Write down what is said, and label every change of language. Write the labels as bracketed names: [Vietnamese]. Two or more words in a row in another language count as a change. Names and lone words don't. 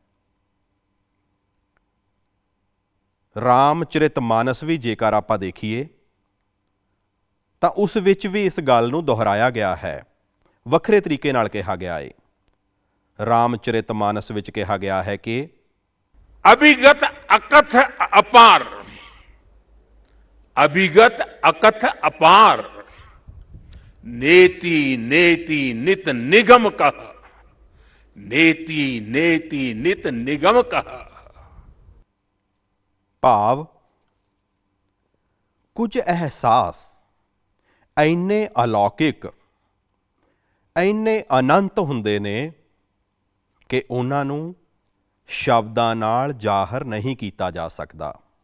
[Punjabi] ਰਾਮਚਰਿਤ ਮਾਨਸ ਵੀ ਜੇਕਰ ਆਪਾਂ ਦੇਖੀਏ ਤਾਂ ਉਸ ਵਿੱਚ ਵੀ ਇਸ ਗੱਲ ਨੂੰ ਦੁਹਰਾਇਆ ਗਿਆ ਹੈ, ਵੱਖਰੇ ਤਰੀਕੇ ਨਾਲ ਕਿਹਾ ਗਿਆ ਹੈ। ਰਾਮਚਰਿਤ ਮਾਨਸ ਵਿੱਚ ਕਿਹਾ ਗਿਆ ਹੈ ਕਿ [Awadhi] अभिगत अकथ अपार, अभिगत अकथ अपार, नेति नेति नित निगम कह, नेति नेति नित निगम कह। [Punjabi] ਭਾਵ ਕੁਝ ਅਹਿਸਾਸ ਇੰਨੇ ਅਲੌਕਿਕ, ਇੰਨੇ ਅਨੰਤ ਹੁੰਦੇ ਨੇ ਕਿ ਉਹਨਾਂ ਨੂੰ ਸ਼ਬਦਾਂ ਨਾਲ ਜ਼ਾਹਰ ਨਹੀਂ ਕੀਤਾ ਜਾ ਸਕਦਾ।